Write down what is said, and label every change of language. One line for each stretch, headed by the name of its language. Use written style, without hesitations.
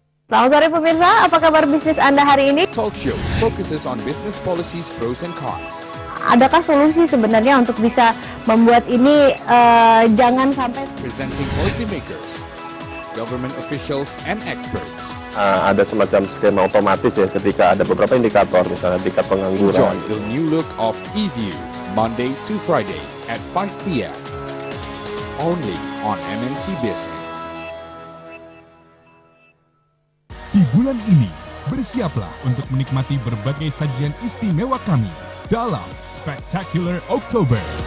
Indonesian: Selamat sore pemirsa, apa kabar bisnis Anda hari ini?
English: Talk show focuses on business policies, pros and cons.
Indonesian: Adakah solusi sebenarnya untuk bisa membuat ini jangan sampai
English: Presenting policymakers, government officials and experts.
Indonesian: Ada semacam skema otomatis ya ketika ada beberapa indikator, misalnya tingkat pengangguran.
English: Enjoy the new look of eView, Monday to Friday at 5 p.m. Only on MNC Business.
Indonesian: Di bulan ini, bersiaplah untuk menikmati berbagai sajian istimewa kami dalam Spectacular October.